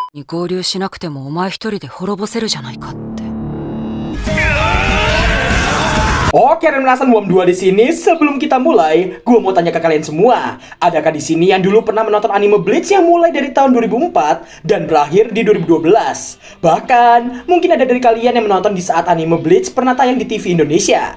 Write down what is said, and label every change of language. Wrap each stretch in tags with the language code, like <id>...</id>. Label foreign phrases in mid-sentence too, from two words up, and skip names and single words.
<ja>合流しなくてもお前一人で滅ぼせるじゃないかって。</ja> <id>Oke, Remnasan Wom 2 di sini. Sebelum kita mulai, gue mau tanya ke kalian semua. Adakah di sini yang dulu pernah menonton anime Bleach yang mulai dari tahun 2004 dan berakhir di 2012? Bahkan, mungkin ada dari kalian yang menonton di saat anime Bleach pernah tayang di TV Indonesia.</id>